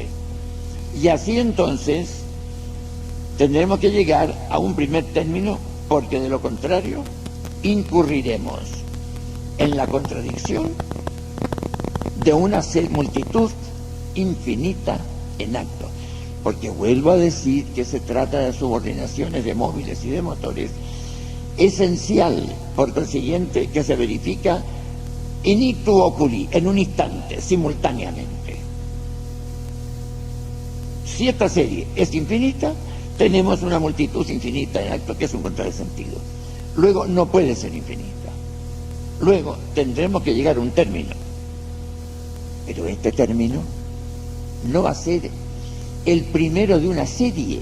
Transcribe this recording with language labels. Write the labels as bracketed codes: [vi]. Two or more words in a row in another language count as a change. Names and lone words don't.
[es] Y así entonces tendremos que llegar a un primer término, porque de lo contrario incurriremos en la contradicción de una multitud infinita en acto. Porque vuelvo a decir que se trata de subordinaciones de móviles y de motores, esencial, por consiguiente, que se verifica [la] in ictu oculi, [es] en un instante, simultáneamente. Si esta serie es infinita, tenemos una multitud infinita en acto, que es un contrasentido. Luego no puede ser infinita. Luego tendremos que llegar a un término. Pero este término no va a ser el primero de una serie.